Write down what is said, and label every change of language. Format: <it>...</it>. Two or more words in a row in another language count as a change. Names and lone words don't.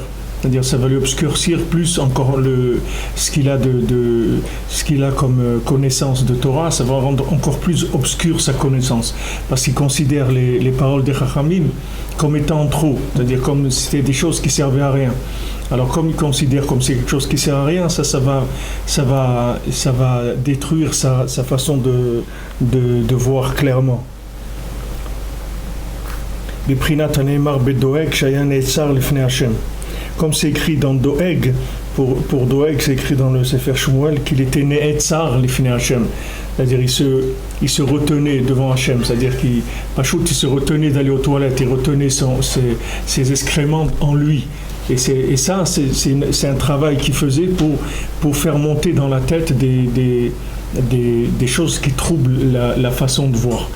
<fr>C'est-à-dire ça va lui obscurcir plus encore ce qu'il a comme connaissance de Torah, ça va rendre encore plus obscure sa connaissance, parce qu'il considère les paroles des Chachamim comme étant trop, c'est-à-dire comme si c'était des choses qui servaient à rien. Alors comme il considère comme c'est quelque chose qui sert à rien, ça va détruire sa façon de voir clairement.</fr> <he>בפרינת הנאמר בדואג שהיה נעצר לפני השם.</he> <fr>Comme c'est écrit dans Doeg, pour Doeg, c'est écrit dans le Sefer Shmuel qu'il était</fr> <he>נעצר לפני השם.</he> <fr>C'est-à-dire il se retenait devant Hashem. C'est-à-dire il se retenait d'aller aux toilettes, il retenait ses excréments en lui. Et ça, c'est un travail qu'il faisait pour faire monter dans la tête des choses qui troublent la façon de voir.</fr>